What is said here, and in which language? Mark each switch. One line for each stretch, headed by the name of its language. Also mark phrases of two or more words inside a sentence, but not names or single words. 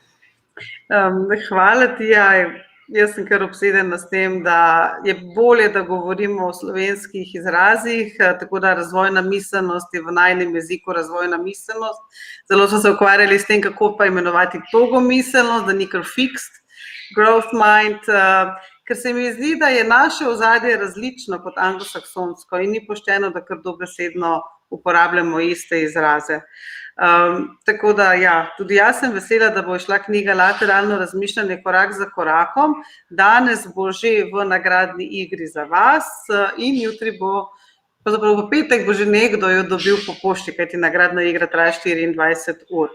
Slovenian: Hvala ti, jaz sem kar obsedena s tem, da je bolje, da govorimo o slovenskih izrazih, tako da razvojna miselnost je v najinem jeziku razvojna miselnost. Zelo so se ukvarjali s tem, kako pa imenovati togo miselnost, da ni kar
English: fixed growth mind,
Slovenian: ker se mi zdi, da je naše ozadje različno kot anglosaksonsko in ni pošteno, da kar dobesedno uporabljamo iste izraze. Tako da, tudi jaz sem vesela, da bo išla knjiga Lateralno razmišljanje korak za korakom. Danes bo že v nagradni igri za vas in jutri bo, pravzaprav v petek bo že nekdo jo dobil po pošti, kajti nagradna igra traja 24 ur.